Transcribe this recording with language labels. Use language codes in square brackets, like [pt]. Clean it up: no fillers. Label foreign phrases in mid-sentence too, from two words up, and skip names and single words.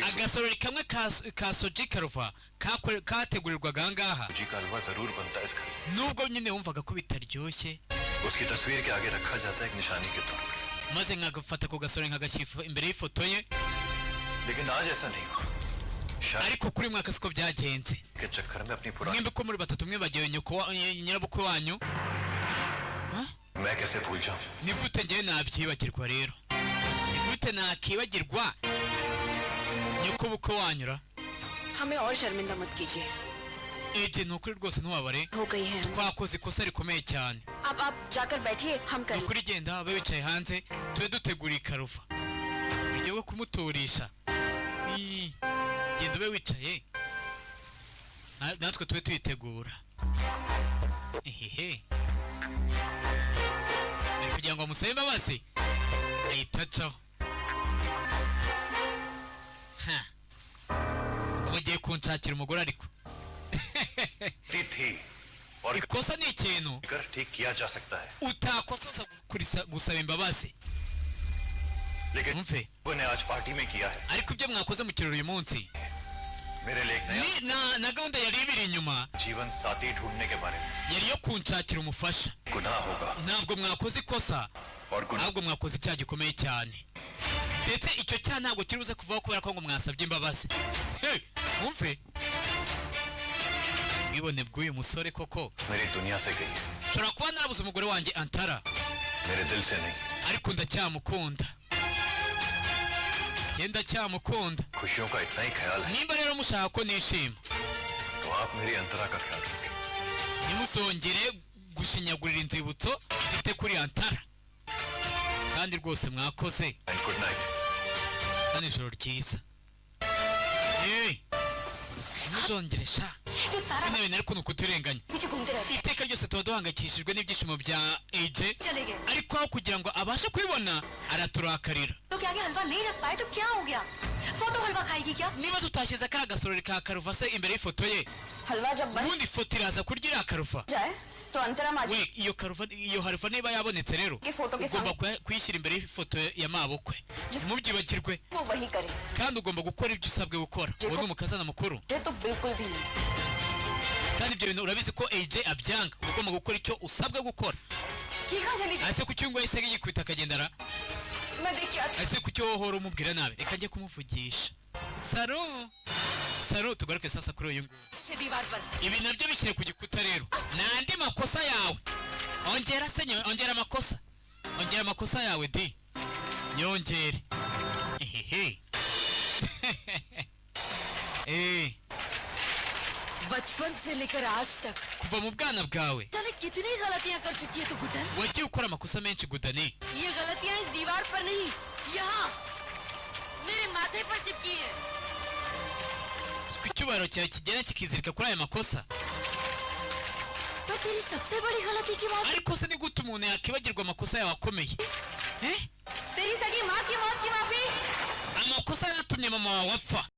[rw] agasorori kamwe ka soji karuha kategurirwaga ahangaha, [hi] सूजी का हलवा जरूर बनता है इस घर में। [rw] nubwo nyine wumvaga ko bitaryoshye [hi] उसकी तस्वीर के आगे रखा जाता है एक निशानी के तौर पर, [rw] maze nkagafata ku gasorori nkagashyira imbere y'ifoto ye. [hi] लेकिन आज ऐसा नहीं हुआ। शादी [rw] ariko kuri mwaka siko byagenze, [hi] के चक्कर में अपनी पुरानी [rw] mwembi ko muri batatu mwibagiwe nyirabukwe wanyu. [hi] मैं कैसे भूल जाऊं? [rw] ni gute njyewe nabyibagirwa rero? ni gute nakibagirwa nyoko bukwe wanyura? [hi] हमें और शर्मिंदा मत कीजिए, [rw] eje ni ukuri rwose ntuwabare, [hi] हो गई है हमसे। [rw] twakoze ikosa rikomeye cyane. [hi] अब आप जाकर बैठिए, हम [rw] ni [hi] करेंगे। [rw] ukuri genda babe wicaye hanze tube dutegura ikaruva uburyo bwo kumuturisha. genda ube wicaye natwe tube tuyitegura. ehehe ari kugira ngo amusabe imbabazi ahita acaho. mugiye kunshakira umugore ariko [hi] थी और [rw] ikosa ni ikintu [hi] कर ठीक किया जा सकता है, [rw] utakosa gusaba imbabazi. [hi] लेकिन [rw] umve [hi] वो ने आज पार्टी में किया है [rw] ariko ibyo mwakoze mu kirori uyu munsi [hi] मेरे लिए एक नया [rw] na gahunda yari ibiri inyuma [hi] जीवन साथी ढूंढने के बारे में। [rw] yari yo kunshakira umufasha. [hi] गुनाह होगा [rw] ntabwo mwakoze ikosa [hi] और गुनाह [rw] ahubwo mwakoze icyaha gikomeye cyane, ndetse icyo cyaha ntabwo kiri buze kuvaho kubera ko ngo mwasabye imbabazi. mwumve bwibone bw'uyu musore koko. [hi] मेरी दुनिया से गई है, [rw] nshobora kuba narabuze umugore wanjye Antara [hi] मेरे दिल से नहीं। [rw] ariko ndacyamukunda, ndacyamukunda. [hi] खुशियों का इतना ही ख्याल है [rw] nimba rero mushaka ko nishima [hi] तो आप मेरी अंतरा का ख्याल रखें। [rw] ntimusongere gushinyagurira inzibutso mfite kuri Antara, kandi rwose mwakoze [en] and good night. [rw] kandi ijoro ryiza. ntuzongere sha [hi] जो सारा [rw] bino bintu ariko ni ukuturenganya. [hi] पीछे घूमते रहते हैं। [rw] iteka ryose tuba duhangayikishijwe n'ibyishimo bya AJ, [hi] चले गए [rw] ariko aho kugira ngo abashe kubibona araturakarira. [hi] तो क्या आगे हलवा नहीं रख पाए तो क्या हो गया? फोटो हलवा खाएगी क्या? [rw] niba tutashyize kariya gasorori ka karuva se imbere y'ifoto ye, [hi] हलवा जब बन [rw] ubundi ifoto iraza kurya iriya karuva. [hi] जाए तो अंतरा माजी [rw] we iyo haruva niba yabonetse rero [hi] की फोटो के [rw] ugomba [hi] सामने [rw] kuyishyira imbere y'ifoto ya mabukwe, ntimubyibagirwe, [hi] वो वही करे। [rw] kandi ugomba gukora ibyo usabwe gukora. wowe ni umukazana mukuru, [hi] मुझे तो बिल्कुल भी नहीं। [rw] kandi ibyo bintu urabizi ko AJ abyanga. ugomba gukora icyo usabwe gukora. [hi] ये कहाँ चली गई? [rw] ese ku cyungo yahise yikubita akagendera, [hi] मैं देख के आती। [rw] ese ku cyo wohora umubwira nabi, reka njye kumuvugisha. Saro tugaruke sasa kuri uyu nguyu. [hi] से दीवार पर [rw] ibi nabyo bishyire ku gikuta rero, n'andi makosa yawe ongera se ongera amakosa yawe di nyongere. ehehe [hi] बचपन से लेकर आज तक [rw] kuva mu bwana bwawe [hi] जाने कितनी गलतियां कर चुकी है तू गुडन। [rw] wagiye ukora amakosa menshi Gudani. [hi] ये गलतियां इस दीवार पर नहीं, यहाँ मेरे माथे पर चिपकी है। [rw] ko icyubahiro cyawe kigera kikizirika kuri aya makosa. [hi] मैं तेरी सबसे बड़ी गलती की माफी, [rw] ariko se ni gute umuntu yakibagirwa amakosa yawe akomeye? [hi] तेरी सगी माँ की मौत की माफी, [rw] amakosa yatumye mama wawe apfa